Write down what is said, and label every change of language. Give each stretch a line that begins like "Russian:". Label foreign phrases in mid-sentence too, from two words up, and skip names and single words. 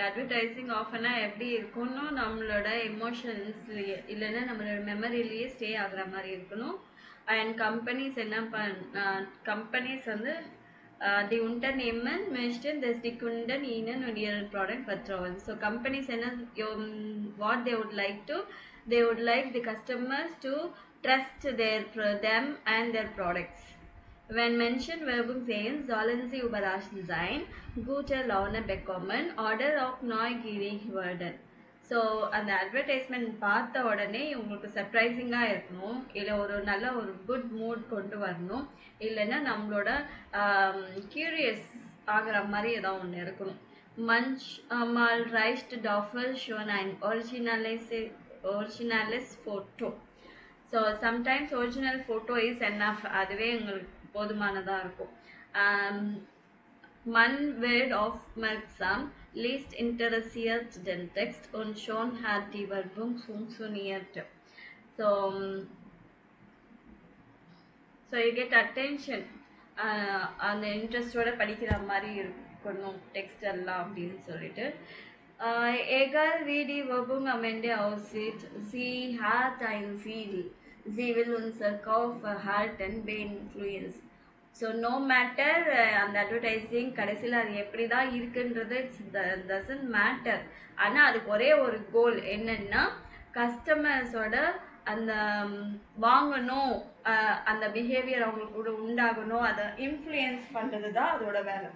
Tamil: அட்வர்டைசிங் ஆஃபனா எப்படி இருக்கும்னா, நம்மளோட எமோஷன்ஸ்லயே இல்லைன்னா நம்மளோட மெமரியிலேயே ஸ்டே ஆகுற மாதிரி இருக்கணும்.
English: and companies
Tamil: என்ன கம்பெனிஸ் வந்து
German: die Unternehmen möchten, dass die Kunden ihnen und ihren Produkt vertrauen. So companies என்ன what they would like to, they would like the customers to trust them and their products. Wenn Menschen Werbung sehen, sollen sie überrascht sein, gute Laune bekommen oder auch neugierig werden.
Tamil: ஸோ அந்த அட்வர்டைஸ்மெண்ட் பார்த்த உடனே உங்களுக்கு சர்ப்ரைசிங்காக இருக்கணும், இல்லை ஒரு நல்ல ஒரு
English: good mood
Tamil: கொண்டு வரணும், இல்லைன்னா நம்மளோட கியூரியஸ் ஆகிற மாதிரி ஏதாவது ஒன்று இருக்கணும்.
German: Manchmal reicht dafür schon ein originales Foto.
English: so sometimes original photo is enough,
Tamil: அதுவே எங்களுக்கு போதுமானதாக இருக்கும்.
German: Man wird aufmerksam, liest interessiert den Text und schon hat die Werbung funktioniert.
English: So, so you get attention.
Tamil: அந்த இன்ட்ரெஸ்டோட படிக்கிற மாதிரி இருக்கணும் டெக்ஸ்ட் எல்லாம் அப்படின்னு சொல்லிட்டு.
German: Egal wie die Werbung am Ende aussieht, sie hat ein Ziel. Sie will unser Kaufverhalten beeinflussen.
English: so no matter
Tamil: அந்த அட்வர்டைஸிங் கடைசியில் அது எப்படி தான் இருக்குன்றது
English: it's doesn't matter.
Tamil: ஆனால் அதுக்கு ஒரே ஒரு கோல் என்னன்னா, கஸ்டமர்ஸோட அந்த வாங்கணும், அந்த பிஹேவியர் அவங்களுக்கு கூட உண்டாகணும், அதை இன்ஃப்ளூயன்ஸ் பண்ணுறது தான் அதோட வேலை.